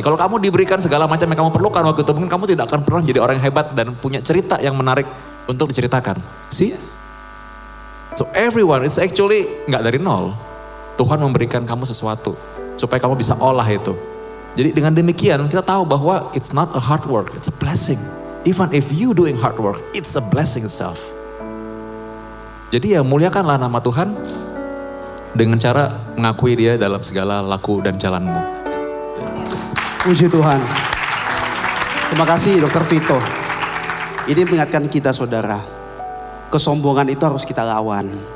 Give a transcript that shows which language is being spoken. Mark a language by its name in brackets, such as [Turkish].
[Indonesian] Kalau kamu diberikan segala macam yang kamu perlukan waktu itu, mungkin kamu tidak akan pernah jadi orang yang hebat dan punya cerita yang menarik untuk diceritakan. See? [English] So everyone is actually [Indonesian] gak dari nol. Tuhan memberikan kamu sesuatu supaya kamu bisa olah itu. Jadi dengan demikian kita tahu bahwa [English] it's not a hard work, it's a blessing. Even if you doing hard work, it's a blessing itself. [Indonesian] Jadi ya muliakanlah nama Tuhan dengan cara mengakui dia dalam segala laku dan jalanmu. Puji Tuhan. Terima kasih Dr. Vito. Ini mengingatkan kita saudara, kesombongan itu harus kita lawan.